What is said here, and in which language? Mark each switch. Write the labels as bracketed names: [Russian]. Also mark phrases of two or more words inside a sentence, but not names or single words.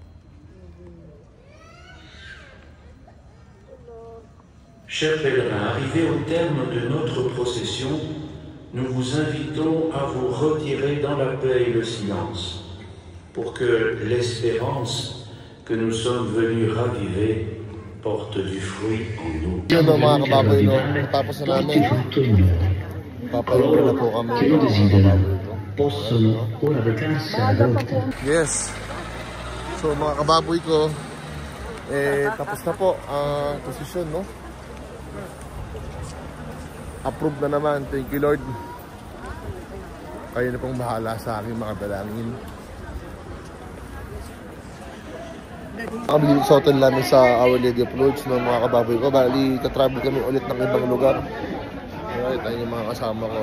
[French] Chers pèlerins, arrivés Arrivé au terme de notre procession, nous vous invitons à vous retirer dans la paix et le silence, pour que l'espérance que nous sommes venus raviver porte du fruit en nous. [Filipino] Yun o mga kababoy, no? Tapos na namin. Papahinga na po kami. Yes. So mga kababoy ko, tapos na po ang posisyon, no? Approve na naman. [English] Thank you, Lord. [Filipino] Kayo na pong bahala sa aking mga dalangin. Kami dito sa hotel namin sa Our Lady of Lourdes, no, mga kababoy ko. Bali, katravel kami ulit ng ibang lugar. Alright, ayun yung mga kasama ko.